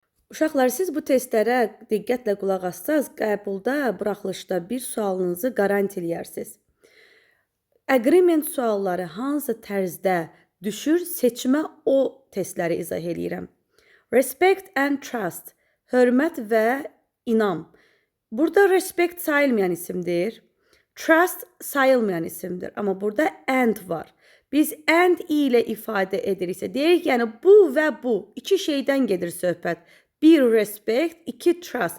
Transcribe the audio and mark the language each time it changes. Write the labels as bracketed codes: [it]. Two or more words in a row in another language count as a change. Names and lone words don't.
[az] Uşaqlar, siz bu testlərə diqqətlə qulaq assaz, qəbulda, buraxılışda bir sualınızı qaranti eləyərsiniz. Agreement sualları hansı tərzdə düşür, seçimə o testləri izah eləyirəm. [en] Respect and trust, [az] hörmət və inam. Burada respect sayılmayan isimdir. Trust sayılmayan isimdir. Amma burada and var. Biz and ilə ifadə ediriksə, deyirik, yəni bu və bu iki şeydən gedir söhbət. Bir respect, iki trust.